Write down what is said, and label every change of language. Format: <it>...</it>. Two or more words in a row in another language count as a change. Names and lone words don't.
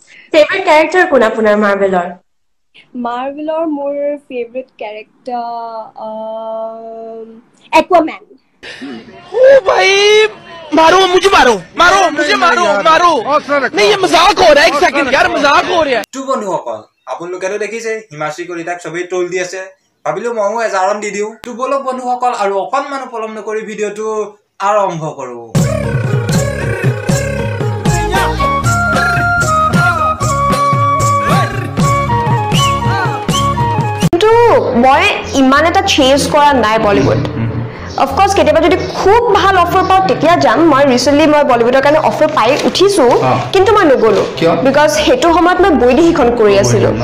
<en>favourite character</en> <as>কোন আপোনাৰ মাৰ্ভেলৰ? মাৰ্ভেলৰ মোৰ</as> <en>favourite character</en> <as>एक्वामैन।</as> <hi>ओ भाई मारो मुझे मारो नहीं ये मजाक हो रहा है एक सेकंड यार मजाक हो रहा है</hi> <as>তো বন্ধুসকল আপোনালোকেতো দেখিছে হিমাশ্ৰী কলিতাক সবেই ট্ৰল দি আছে ভাবিলো ময়ো এজাৰণ দি দিওঁ তো বলক বন্ধুসকল আৰু অকণমান পলম নকৰি ভিডিঅ'টো আৰম্ভ কৰোঁ কিন্তু মই ইমান এটা চেঞ্জ কৰা নাই বলিউড</as> <en>of course</en> <as>কেতিয়াবা যদি খুব ভাল অফার পাও তেতিয়া যাম মই ৰিসেন্টলি মই বলিউডৰ কাৰণে অফাৰ পাই উঠিছো কিন্তু মই নগলো বিকজ হেতু সময়ত মই বৈদেহীখন কৰি আছিলো</as>